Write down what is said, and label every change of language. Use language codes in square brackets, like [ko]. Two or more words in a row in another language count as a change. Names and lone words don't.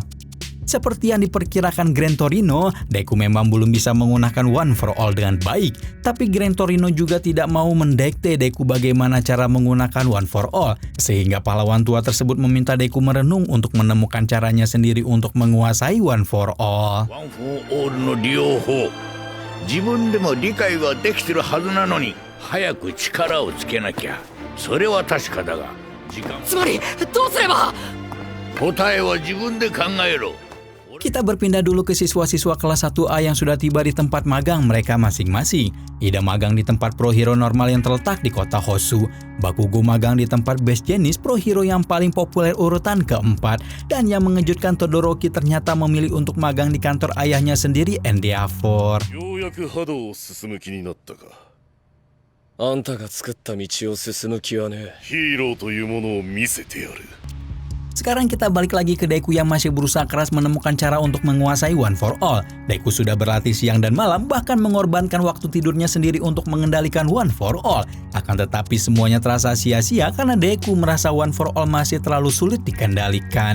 [id] Seperti yang diperkirakan Gran Torino, Deku memang belum bisa menggunakan One for All dengan baik. Tapi Gran Torino juga tidak mau mendikte Deku bagaimana cara menggunakan One for All. Sehingga pahlawan tua tersebut meminta Deku merenung untuk menemukan caranya sendiri untuk menguasai One for All. [ja] ワン・フォー・オールの利用法、自分でも理解はできてるはずなのに早く力をつけなきゃ。それは確かだが時間、つまりどうすれば。答えは自分で考えろ。 [id] Kita berpindah dulu ke siswa-siswa kelas 1A yang sudah tiba di tempat magang mereka masing-masing. Ida magang di tempat pro hero normal yang terletak di kota Hosu. Bakugo magang di tempat best jenis pro hero yang paling populer urutan keempat. Dan yang mengejutkan, Todoroki ternyata memilih untuk magang di kantor ayahnya sendiri, Endeavor. [ja] ようやく波動を進む気になったか。あんたが作った道を進む気はね。ヒーローというものを見せてやる。 [id] Sekarang kita balik lagi ke Deku yang masih berusaha keras menemukan cara untuk menguasai One for All. Deku sudah berlatih siang dan malam, bahkan mengorbankan waktu tidurnya sendiri untuk mengendalikan One for All. Akan tetapi semuanya terasa sia-sia karena Deku merasa One for All masih terlalu sulit dikendalikan.